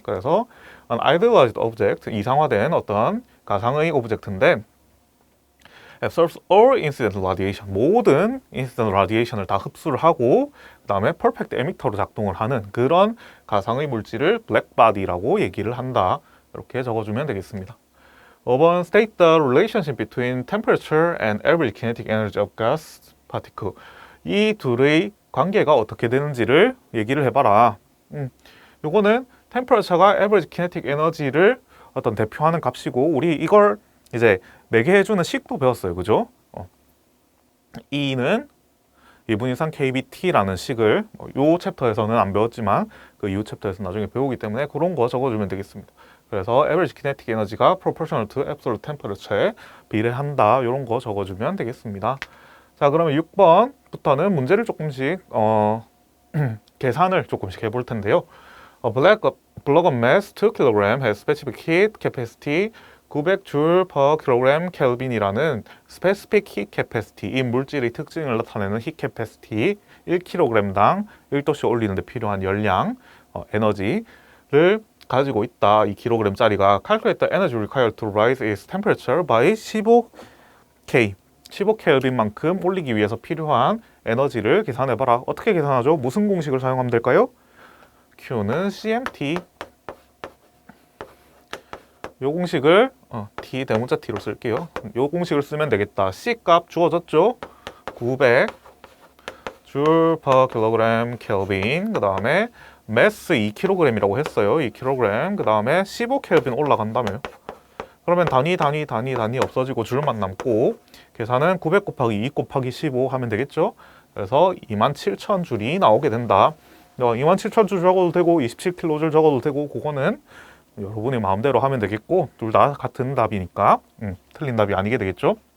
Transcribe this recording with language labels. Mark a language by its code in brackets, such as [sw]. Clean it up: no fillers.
[ko] 그래서 [en] an idealized object, [ko] 이상화된 어떤 가상의 오브젝트인데 [en] absorbs all incident radiation, [ko] 모든 incident radiation을 다 흡수를 하고 그 다음에 perfect emitter로 작동을 하는 그런 가상의 물질을 블랙바디라고 얘기를 한다. 이렇게 적어주면 되겠습니다. [en] 5번 State the relationship between temperature and average kinetic energy of gas particle. [ko] 이 둘의 관계가 어떻게 되는지를 얘기를 해봐라. 요거는 temperature가 average kinetic energy를 어떤 대표하는 값이고, 우리 이걸 이제 매개해주는 식도 배웠어요. 그죠? E는 2분 이상 KBT라는 식을 요 챕터에서는 안 배웠지만 그 이후 챕터에서 나중에 배우기 때문에 그런 거 적어주면 되겠습니다. [en] 그래서 average kinetic energy가 proportional to absolute temperature [ko] 에 비례한다. 이런 거 적어주면 되겠습니다. 자, 그러면 6번부터는 문제를 조금씩 계산을 조금씩 해볼 텐데요. [en] block of mass 2kg has specific heat capacity 900Joule per kg Kelvin이라는 specific heat capacity, [ko] 이 물질의 특징을 나타내는 heat capacity 1kg당 1도씨 올리는데 필요한 열량, 에너지를 가지고 있다. [en] 2kg짜리가 calculate the energy required to rise its temperature by 15K. [ko] 15Kelvin만큼 올리기 위해서 필요한 에너지를 계산해봐라. 어떻게 계산하죠? 무슨 공식을 사용하면 될까요? Q는 CMT. 요 공식을 T 대문자 T로 쓸게요. 요 공식을 쓰면 되겠다. C 값 주어졌죠? [en] 900 Joule per kilogram Kelvin. [ko] 그 다음에 mass 2kg이라고 했어요. 2kg. 그 다음에 15Kelvin 올라간다며요. 그러면 단위 없어지고 줄만 남고 계산은 900 곱하기 2 곱하기 15 하면 되겠죠. 그래서 27,000줄이 나오게 된다. 27,000줄 적어도 되고 27kJ 적어도 되고 그거는 여러분이 마음대로 하면 되겠고 둘 다 같은 답이니까 틀린 답이 아니게 되겠죠.